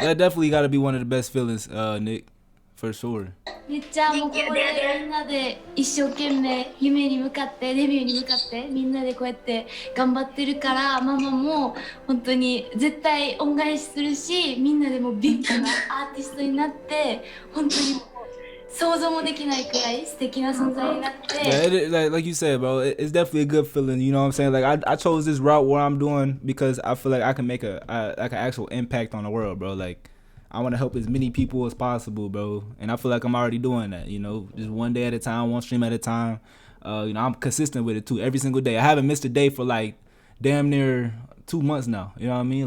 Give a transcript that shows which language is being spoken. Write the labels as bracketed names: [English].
[English] That definitely got to be one of the best feelings, Nick, for sure. [Japanese] めっちゃもうここでみんなで一生懸命夢に向かってデビューに向かってみんなでこうやって頑張ってるからママも本当に絶対恩返しするしみんなでもうビッグなアーティストになって本当に想像もできないくらい素敵な存在になって。 [English] Yeah, like you said, bro, it's definitely a good feeling. You know what I'm saying? Like I chose this route where I'm doing because I feel like I can make like an actual impact on the world, bro. Like I want to help as many people as possible, bro. And I feel like I'm already doing that. You know, just one day at a time, one stream at a time. You know, I'm consistent with it too, every single day. I haven't missed a day for like damn near 2 months now. You know what I mean?